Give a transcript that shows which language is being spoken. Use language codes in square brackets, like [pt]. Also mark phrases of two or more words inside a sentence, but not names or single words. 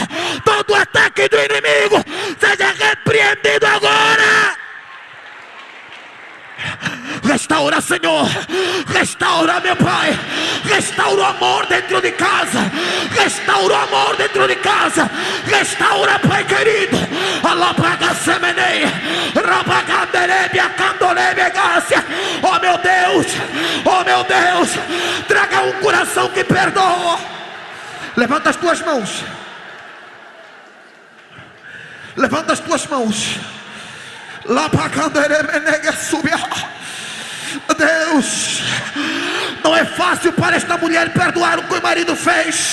[pt] Todo ataque do inimigo seja repreendido agora. Restaura, Senhor. Restaura, meu Pai. Restaura o amor dentro de casa. Restaura o amor dentro de casa. Restaura, Pai querido. Alabaga semeneia. Rabaganderebia candolebegácia. Oh meu Deus. Oh meu Deus. Traga um coração que perdoa. Levanta as tuas mãos. Levanta as tuas mãos. Deus, não é fácil para esta mulher perdoar o que o marido fez.